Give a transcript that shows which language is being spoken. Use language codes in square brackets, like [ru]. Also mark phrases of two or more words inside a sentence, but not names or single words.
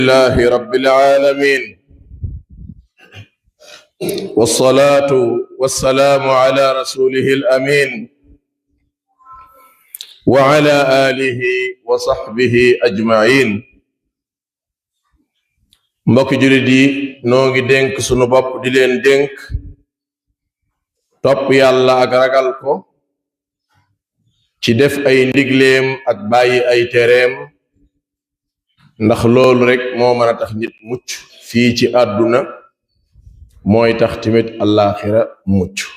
[ar] لله رب العالمين والصلاة والسلام على رسوله الأمين وعلى آله وصحبه أجمعين. [wo] mbokk julit yi noo ngi dénk sunu bopp di leen dénk topp yàlla ak ragal ko ci def ay ndigleem ak bàyyi ay tereem, ndax loolu rek moo mën a tax nit mucc fii ci àdduna, mooy tax tamit àllaaxira mucc.